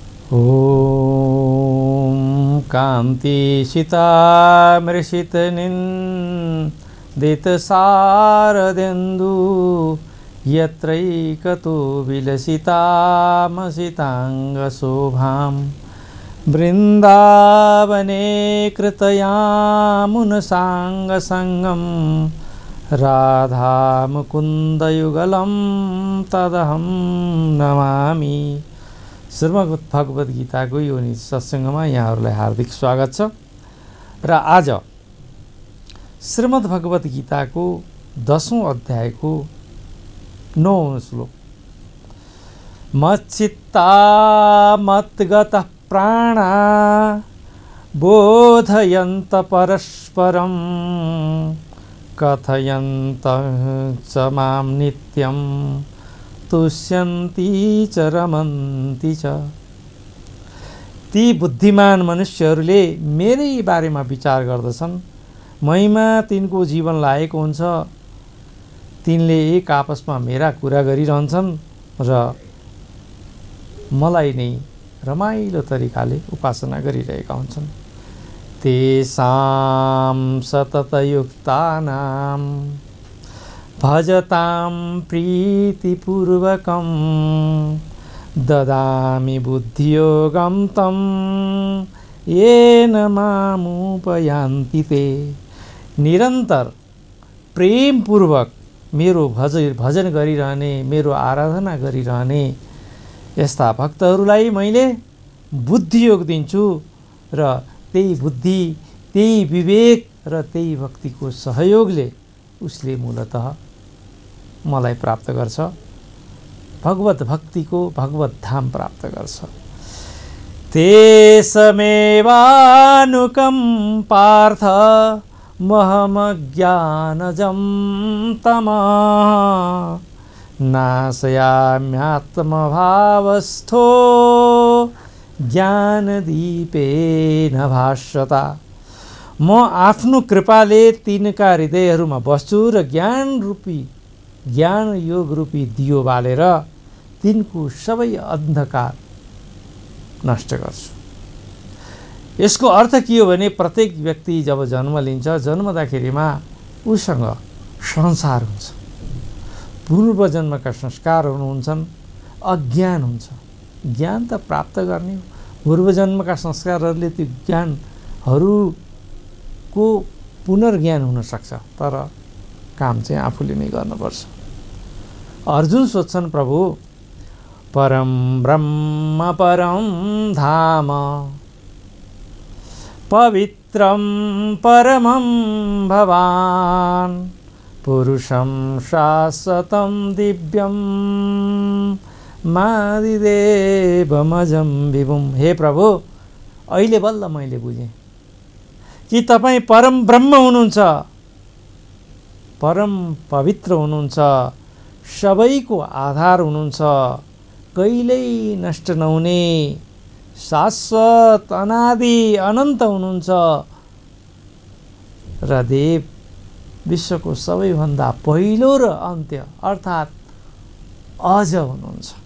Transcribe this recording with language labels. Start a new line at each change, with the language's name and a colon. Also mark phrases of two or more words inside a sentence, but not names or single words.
Sanskrit: ॐ कान्ति शीतामृषितनिन्दितशारदेन्दु यत्रैकतो विलसितामसिताङ्गशोभां वृन्दावने कृतयामुनसाङ्गसङ्गं राधा मुकुन्दयुगलं तदहं नमामि।
Nepali: श्रीमद् भगवत गीताको यो सत्सङ्गमा यहाँहरूलाई हार्दिक स्वागत छ। र आज श्रीमद् भगवत गीताको 10औं अध्यायको 9औं श्लोक।
Sanskrit: मच्चित्ता मद्गतः प्राणा बोधयन्त परस्परं कथयन्त च मां नित्यं तुष्यन्ति च रमन्ति च।
Nepali: ती बुद्धिमान मनुष्यहरूले मेरै बारेमा विचार गर्दछन्, मैमा तिनको जीवन लागेको हुन्छ, तिनले एक आपसमा मेरा कुरा गरिरहन्छन् र मलाई नै रमाइलो तरिकाले उपासना गरिरहेका हुन्छन्।
Sanskrit: तेषां सततयुक्तानां भजतां प्रीतिपूर्वकं ददामि बुद्धियोगं तं येन मामुपयान्ति ते।
Nepali: निरन्तर प्रेमपूर्वक मेरो भजन गरिरहने, मेरो आराधना गरिरहने यस्ता भक्तहरूलाई मैले बुद्धियोग दिन्छु र त्यही बुद्धि, त्यही विवेक र त्यही भक्तिको सहयोगले उसले मूलतः मलाई प्राप्त गर्छ, भगवत भक्तिको भगवत धाम प्राप्त गर्छ।
Sanskrit: तेषमेवानुकं पार्थ महमज्ञानजं तमः नाशयाम्यात्मभावस्थो ज्ञानदीपेन भास्वता।
Nepali: म आफ्नो कृपाले तिनका हृदयहरूमा बस्छु र ज्ञान योग रूपी दियो बालेर तिनको सबै अन्धकार नष्ट गर्छु। यसको अर्थ के हो भने प्रत्येक व्यक्ति जब जन्म लिन्छ, जन्मदाखेरिमा उसँग संसार हुन्छ, पूर्व जन्मका संस्कारहरू हुन्छन्, अज्ञान हुन्छ। ज्ञान त प्राप्त गर्ने हो, पूर्व जन्मका संस्कारहरूले त्यो ज्ञानहरूको पुनर्ज्ञान हुन सक्छ, तर काम चाहिँ आफूले नै गर्नुपर्छ। अर्जुन सोध्छन्,
Sanskrit: प्रभु परम ब्रह्म परम धाम पवित्रं परमं भवान् पुरुषं शाश्वतं दिव्यं मादिदेवमजं विभुम्।
Nepali: हे प्रभु, अहिले बल्ल मैले बुझेँ कि तपाईँ परम ब्रह्म हुनुहुन्छ, परम पवित्र हुनुहुन्छ, सबैको आधार हुनुहुन्छ, कहिल्यै नष्ट नहुने, शाश्वत अनादि अनन्त हुनुहुन्छ र देव विश्वको सबैभन्दा पहिलो र अन्त्य अर्थात् अज हुनुहुन्छ।